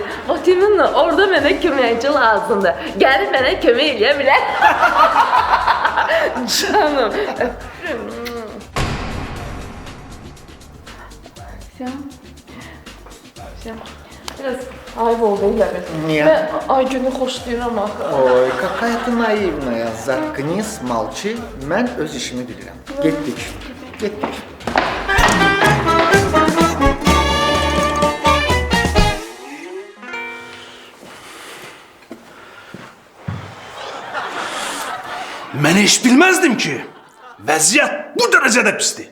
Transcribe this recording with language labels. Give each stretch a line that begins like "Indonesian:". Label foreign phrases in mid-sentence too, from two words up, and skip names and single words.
Azerbaijani: Otiminlə orada mənə köməkçi lazımdır. Gəlib mənə kömək eləyə bilər. Canım, öpürüm. Biraz ayıb oldu elə bil. Niyə? Mən Aygünü xoşlayıram axı. Oy,
Russian: какая ты наивная. Заткнись, молчи.
Azerbaijani: Mən öz işimi bilirəm. Getdik. Getdik. Mən heç bilməzdim ki, vəziyyət bu dərəcədə pisdir.